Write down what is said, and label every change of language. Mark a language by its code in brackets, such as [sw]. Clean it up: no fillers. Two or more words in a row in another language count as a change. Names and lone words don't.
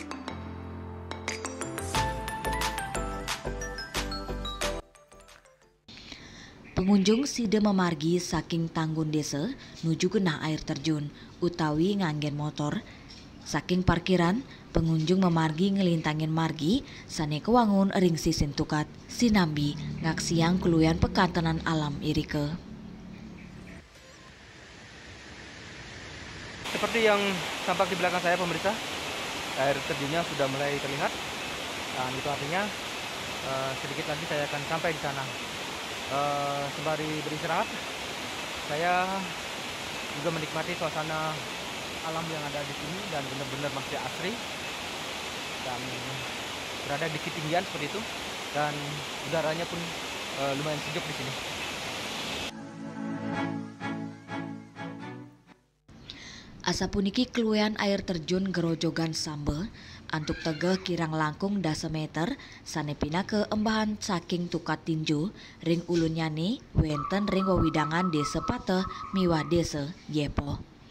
[ban] Pengunjung sida memargi saking tanggun desa nuju genah [id] air terjun [ban] utawi nganggen motor. Saking parkiran, pengunjung memargi ngelintangin margi sane kewangun ring sisin tukat sinambi ngaksiang keluyan pekantenan alam irike. [id] Seperti yang tampak di belakang saya pemirsa, air terjunnya sudah mulai terlihat dan itu artinya sedikit lagi saya akan sampai di sana. Sembari beristirahat, saya juga menikmati suasana alam yang ada di sini dan benar-benar masih asri dan berada di ketinggian seperti itu dan udaranya pun lumayan sejuk di sini. [ban] Asapuniki keluyan [id] air terjun [ban] Grojogan Sambeh antuk tegeh kirang langkung dasa meter sane pina ke embahan saking tukat tinju ring ulun nyane wenten ring wewidangan desa Pateh miwah desa Yepoh.